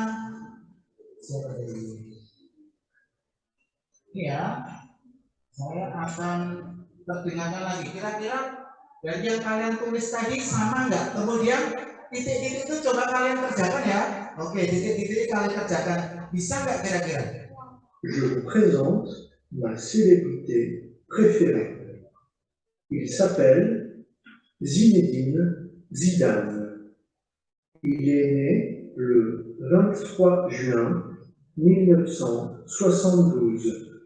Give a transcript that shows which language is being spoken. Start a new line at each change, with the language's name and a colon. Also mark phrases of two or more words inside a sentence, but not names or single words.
Indonesian: Ini ya, saya akan perdengarkan lagi. Kira-kira dari yang kalian tulis tadi sama nggak? Kemudian titik-titik itu coba kalian kerjakan ya. Oke, titik-titik kalian kerjakan. Bisa nggak kira-kira?
French: Je vous présente ma célébrité préférée. Il s'appelle Zinedine Zidane. Il est né le 23 juin 1972.